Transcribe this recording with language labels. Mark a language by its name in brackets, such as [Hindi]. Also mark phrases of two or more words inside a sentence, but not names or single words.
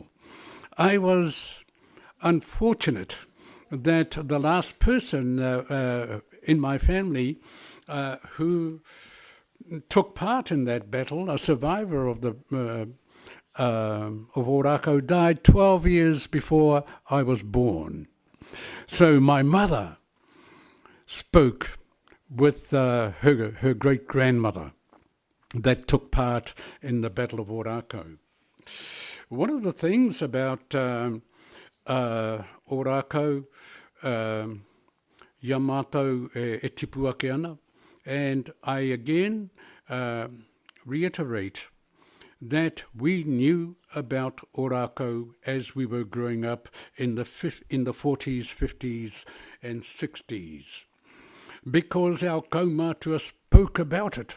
[English] I was unfortunate that the last person in my family who took part in that battle, a survivor of the of Orakau, died 12 years before I was born. So my mother spoke with her great-grandmother that took part in the Battle of Orakau. One of the things about Orakau, [Māori] ia mātou e tipu ake ana, [English] and I again reiterate that we knew about Orakau as we were growing up in the 40s, 50s and 60s, because our kaumātua spoke about it.